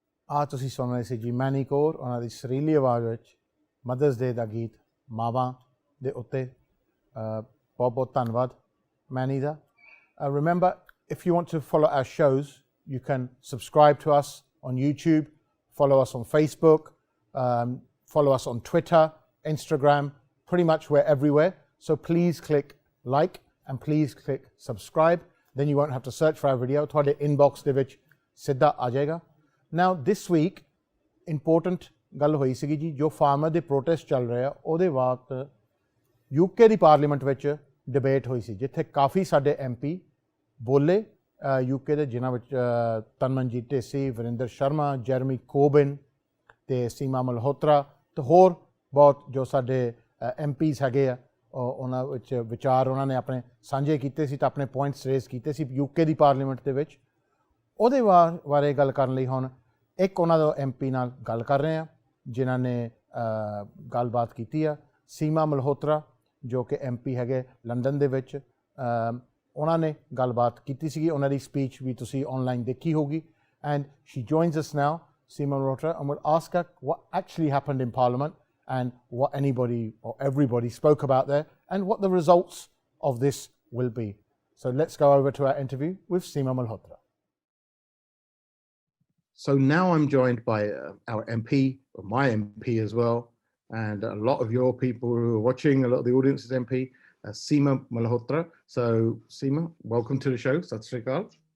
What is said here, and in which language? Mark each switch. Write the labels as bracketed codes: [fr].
[pa] ਆ ਤੁਸੀਂ ਸੁਣ ਰਹੇ ਸੀ ਜੀ ਮੈਨੀ ਕੌਰ ਉਹਨਾਂ ਦੀ ਸੁਰੀਲੀ ਆਵਾਜ਼ ਵਿੱਚ ਮਦਰਸ ਡੇ ਦਾ ਗੀਤ ਮਾਵਾਂ ਦੇ ਉੱਤੇ ਬਹੁਤ ਬਹੁਤ ਧੰਨਵਾਦ ਮੈਨੀ ਦਾ [en] remember if you want to follow our shows you can subscribe to us on YouTube, follow us on Facebook, follow us on Twitter, Instagram, pretty much we're everywhere, so please click like and please click subscribe, then you won't have to search for our video, [pa] ਤੁਹਾਡੇ inbox ਦੇ ਵਿੱਚ ਸਿੱਧਾ ਆ ਜਾਏਗਾ. [en] Now this week important [pa] ਗੱਲ ਹੋਈ ਸੀਗੀ ਜੀ ਜੋ ਫਾਰਮਰ ਦੇ ਪ੍ਰੋਟੈਸਟ ਚੱਲ ਰਹੇ ਆ ਉਹਦੇ ਵਕਤ UK ਦੀ ਪਾਰਲੀਮੈਂਟ ਵਿੱਚ ਡਿਬੇਟ ਹੋਈ ਸੀ ਜਿੱਥੇ ਕਾਫੀ ਸਾਡੇ MP ਬੋਲੇ UK ਦੇ ਜਿਨ੍ਹਾਂ ਵਿੱਚ ਤਨਮਨਜੀਤ ਢੇਸੀ, ਵਰਿੰਦਰ ਸ਼ਰਮਾ, ਜੈਰਮੀ ਕੋਬਿਨ ਤੇ ਸੀਮਾ ਮਲਹੋਤਰਾ ਤੇ ਹੋਰ ਬਹੁਤ ਜੋ ਸਾਡੇ MPs ਹੈਗੇ ਆ ਉਹਨਾਂ ਵਿੱਚ ਵਿਚਾਰ ਉਹਨਾਂ ਨੇ ਆਪਣੇ ਸਾਂਝੇ ਕੀਤੇ ਸੀ ਤਾਂ ਆਪਣੇ ਪੁਆਇੰਟਸ ਰੇਜ਼ ਕੀਤੇ ਸੀ UK ਦੀ ਪਾਰਲੀਮੈਂਟ ਦੇ ਵਿੱਚ ਉਹਦੇ ਬਾਰੇ ਗੱਲ ਕਰਨ ਲਈ ਹੁਣ ਇੱਕ ਉਹਨਾਂ ਦਾ MP ਨਾਲ ਗੱਲ ਕਰ ਰਹੇ ਹਾਂ ਜਿਨ੍ਹਾਂ ਨੇ ਗੱਲਬਾਤ ਕੀਤੀ ਆ ਸੀਮਾ ਮਲਹੋਤਰਾ ਜੋ ਕਿ MP ਹੈਗੇ ਲੰਡਨ ਦੇ ਵਿੱਚ ਉਹਨਾਂ ਨੇ ਗੱਲਬਾਤ ਕੀਤੀ ਸੀਗੀ ਉਹਨਾਂ ਦੀ ਸਪੀਚ ਵੀ ਤੁਸੀਂ ਆਨਲਾਈਨ ਦੇਖੀ ਹੋਗੀ [en] And she joins us now Seema Malhotra and we'll ask her what actually happened in Parliament and what anybody or everybody spoke about there and what the results of this will be. So let's go over to our interview with Seema Malhotra. So now I'm joined by our MP, or my MP as well, and a lot of your people who are watching, a lot of the audience is MP, Seema Malhotra. So Seema, welcome to the show. Sat Sri Akal.